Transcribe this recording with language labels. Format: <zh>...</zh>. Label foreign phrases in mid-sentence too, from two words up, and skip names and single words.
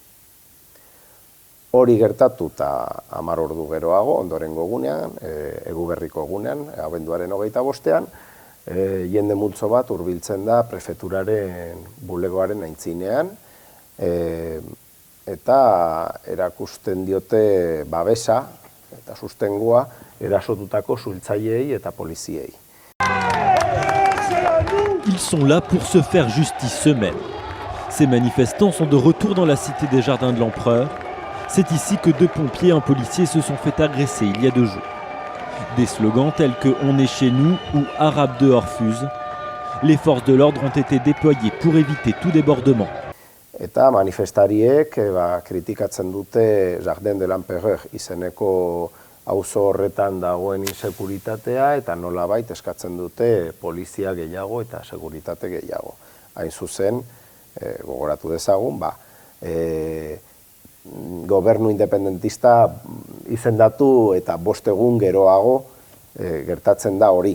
<eu>Hori gertatu eta 10 ordu geroago, ondorengo egunean, Eguberriko egunean, abenduaren 25ean, jende multzo bat hurbiltzen da prefeturaren bulegoaren aintzinean, eta erakusten diote babesa eta sustengua erasotutako suhiltzaileei eta poliziei.</eu> <fr>Ils sont là pour se faire justice eux-mêmes. Ces manifestants sont de retour dans la cité des Jardins de l'Empereur. C'est ici que 2 pompiers et un policier se sont fait agresser il y a 2 jours. Des slogans tels que « On est chez nous » ou « Arabe dehors fuse ». Les forces de l'ordre ont été déployées pour éviter tout débordement.</fr> <eu>Eta manifestariek kritikatzen dute Jardin de l'Empereur izeneko auzo horretan dagoen insekuritatea eta nolabait eskatzen dute polizia gehiago eta seguritate gehiago. Hain zuzen, gogoratu dezagun, gobernu independentista izendatu eta 5 egun geroago gertatzen da hori.</eu>